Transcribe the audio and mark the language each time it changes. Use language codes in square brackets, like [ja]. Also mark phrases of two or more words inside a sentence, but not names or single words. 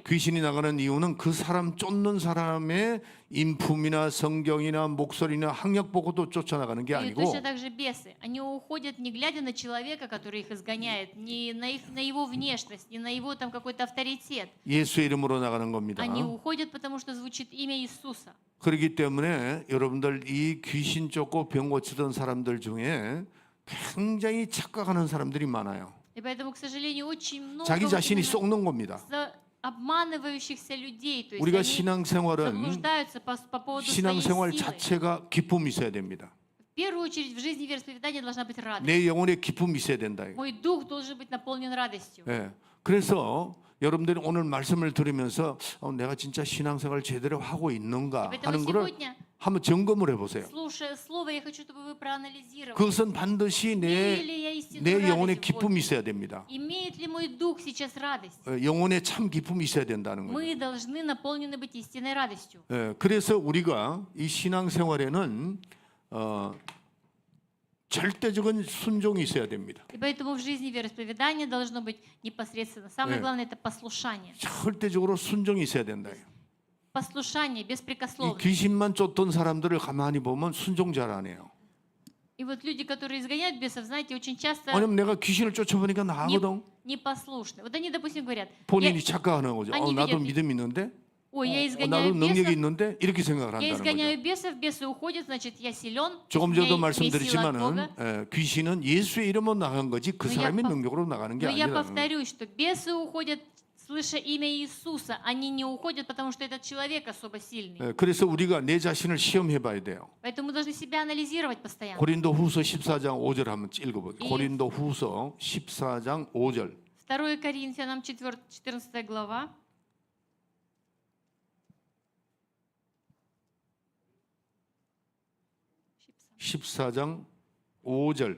[ko] 귀신이 나가는 이유는 그 사람 쫓는 사람의 인품이나 성경이나 목소리나 학력 보고도 쫓아나가는 게 [ru] И [ko] 아니고 [ru] точно так же бесы. Они уходят не глядя на человека, который их изгоняет, не на его внешность, не на его там какой-то авторитет. [ko] 예수의 이름으로 나가는 겁니다. [ru] Они уходят, потому что звучит имя Иисуса. [ko] 그렇기 때문에 여러분들 이 귀신 쫓고 병 고치던 사람들 중에 굉장히 착각하는 사람들이 많아요. [ru] И поэтому, к сожалению, очень много [ko] 자기 [ru] вот [ko] 자신이 [ru] именно [ko] 썩는 겁니다. [ru] обманывающихся людей. То есть [ko] 우리가 [ru] они [ko] 신앙생활은 [ru] заблуждаются по поводу своей [ko] 신앙생활 [ru] силы. [ko] 자체가 기쁨이 있어야 됩니다. [ru] В первую очередь в жизни вероисповедания должна быть радость. [ko] 내 영혼에 기쁨이 있어야 된다. [ru] Мой дух должен быть наполнен радостью. [ko] 예. 그래서 여러분들이 오늘 말씀을 들으면서 내가 진짜 신앙생활 제대로 하고 있는가 [ru] И [ko] 하는 [ru] поэтому [ko] 거를 [ru] сегодня, [ko] 한번 점검을 해보세요. [ru] слушая слово, я хочу, чтобы вы проанализировали. [ko] 그것은 반드시 [ru] Имею ли я [ko] 내 [ru] истинную [ko] 영혼에 [ru] радость в [ko] 기쁨이 [ru] Боге? [ko] 있어야 됩니다. [ru] Имеет ли мой дух сейчас радость? [ko] 영혼에 참 기쁨이 있어야 된다는 거예요. [ru] Мы должны наполнены быть истинной радостью. [ko] 그래서 우리가 이 신앙생활에는 절대적인 순종이 있어야 됩니다. [ru] И поэтому в жизни вероисповедания должно быть непосредственно. Самое главное – это послушание. [ko] 절대적으로 순종이 있어야 된다. [ru] Послушание, [ko] 이 [ru] беспрекословно. [ko] 귀신만 쫓던 사람들을 가만히 보면 순종 잘 안 해요. [ru] И вот люди, которые изгоняют бесов, знаете, очень часто [ko] 왜냐면 내가 귀신을 쫓아보니까 나거든. [ru] непослушны. Вот они, допустим, говорят, [ko] 본인이 착각하는 거죠. 아니, 나도 [ru] видят, [ko] 믿음이 있는데, [ru] ой, я [ko] 나도 [ru] изгоняю [ko] 능력이 [ru] бесов, [ko] 있는데 이렇게 생각을 [ru] я [ko] 한다는 거죠. [ru] изгоняю бесов, бесы уходят, значит, я силен, [ko] 조금 [ru] у меня [ko] 전에도 [ru] есть сила от [ko] 말씀드렸지만은 [ru] Бога. [ko] 귀신은 예수의 이름으로 나간 거지 그 [ru] Но [ko] 사람의 [ru] я [ko] 능력으로 나가는 게 [ru] Но я [ko] 아니라는 거예요. [ru] повторюсь, что бесы уходят, слыша имя Иисуса. Они не уходят, потому что этот человек особо сильный. [ko] 그래서 우리가 내 자신을 시험해 봐야 돼요. [ru] Поэтому мы должны себя анализировать постоянно. [ko] 고린도 후서 14장 5절 한번 읽어보세요. 이- 고린도 후서 14장 5절. [ru] 2 Коринфянам 14 глава. [ko] 십사 장 5절.